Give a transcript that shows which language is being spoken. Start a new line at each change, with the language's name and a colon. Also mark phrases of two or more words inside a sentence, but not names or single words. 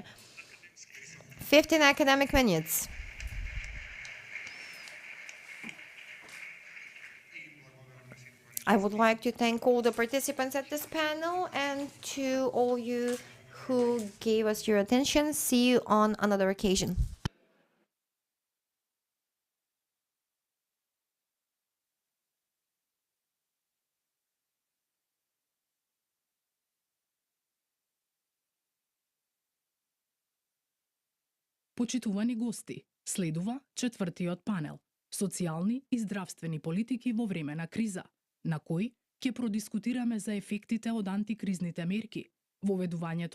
English: 15 academic minutes. I would like to thank all the participants at this panel and to all you who gave us your attention. See you on another occasion.
Macedonian: Почитувани гости, следува четвртиот панел Социјални и здравствени политики во време на криза, на кој ќе продискутираме за ефектите од антикризните мерки, воведувањето